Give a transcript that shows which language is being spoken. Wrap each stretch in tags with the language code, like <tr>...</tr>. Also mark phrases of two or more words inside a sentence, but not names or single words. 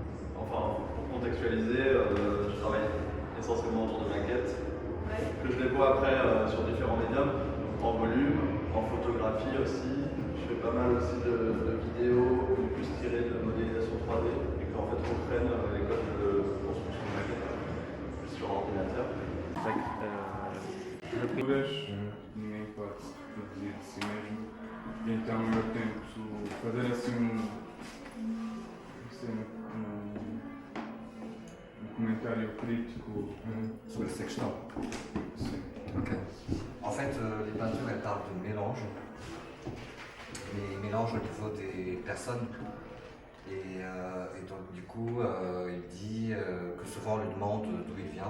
<fr>Enfin, pour contextualiser, je travaille essentiellement autour de maquettes, ouais. Que je déploie après sur différents médiums, en volume, en photographie aussi. Je fais pas mal aussi de vidéos, plus tirées de modélisation 3D, et qu'en fait on traîne les codes de construction de maquettes sur ordinateur.</fr> <pt>Ninguém pode produzir de si mesmo, e então eu tento fazer assim um comentário crítico</pt> <fr>sur cette question.</fr> <pt>Sim. Ok.</pt> <fr>En fait, les peintures, elles parlent de mélange. les mélanges au niveau des personnes. Et donc du coup, il dit que souvent on lui demande d'où il vient.</fr>